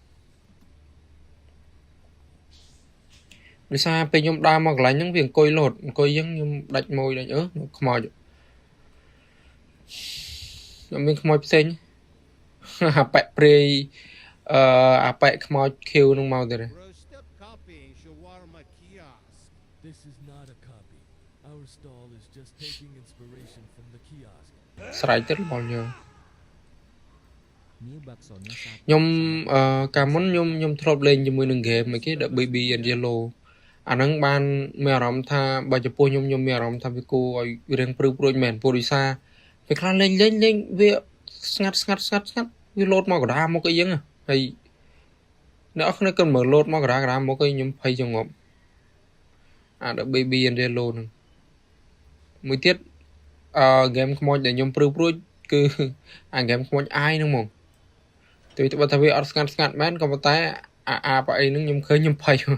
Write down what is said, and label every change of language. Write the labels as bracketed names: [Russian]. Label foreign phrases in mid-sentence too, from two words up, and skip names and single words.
[Khmer] ដោយសារពេលខ្ញុំដើរមកកន្លែងហ្នឹងវាអង្គុយលោតអង្គុយអញ្ចឹងខ្ញុំដាច់ម៉ួយដាច់ខ្មោចខ្ញុំមានខ្មោចផ្សេងអាប៉ែព្រាយអាប៉ែខ្មោចខៀវនឹងមកទៀត [English] This is not a copy. Our stall is just taking inspiration from the kiosk. [Khmer] ស្រ័យទៀតរបស់យើងខ្ញុំកាលមុនខ្ញុំធ្លាប់លេងជាមួយនឹង game អីគេ Baby and Yellow អាហ្នឹងបានមានអារម្មណ៍ថាបើ ចំពោះខ្ញុំមានអារម្មណ៍ថាវាគួរឲ្យរៀងព្រឺព្រួយមែនព្រោះដោយសារពេលខ្លះលេងវាស្ងាត់វាលោតមកកណ្ដាលមកអីចឹងហើយអ្នកនរគ្នាគិតមើលលោតមកកណ្ដាលមកឲ្យខ្ញុំភ័យចងប់អា Baby and Yellow ហ្នឹងមួយទៀតgame ខ្មោចដែលខ្ញុំព្រឺព្រួយគឺអា game ខ្មោចអាយហ្នឹងហ្មងទៅបើថាវាអត់ស្ងាត់មែនក៏ប៉ុន្តែអាប៉អីហ្នឹងខ្ញុំឃើញខ្ញុំភ័យ